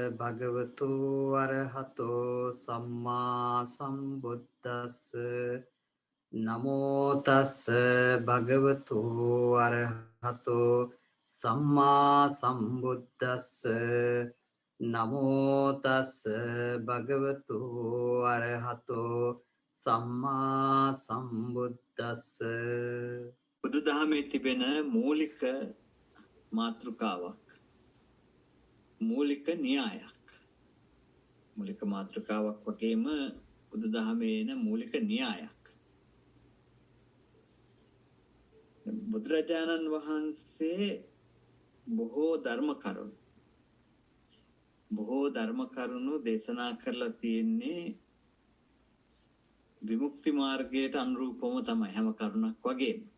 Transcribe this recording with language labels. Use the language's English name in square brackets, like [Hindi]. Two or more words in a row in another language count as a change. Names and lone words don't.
[Pali] භගවතු අරහතෝ සම්මා සම්බුද්දස්ස නමෝ තස්ස භගවතු අරහතෝ සම්මා සම්බුද්දස්ස නමෝ තස්ස භගවතු අරහතෝ සම්මා සම්බුද්දස්ස. [Sinhala] බුදුදහමේ තිබෙන මූලික මාතෘකාවක්, මූලික න්‍යායක්, මූලික මාතෘකාවක් වගේම බුදුදහමේ එන මූලික න්‍යායක්. බුදුරජාණන් වහන්සේ බොහෝ ධර්ම කරුණු දේශනා කරලා තියෙන්නේ විමුක්ති මාර්ගයට අනුරූපව තමයි, හැම කරුණක් වගේම.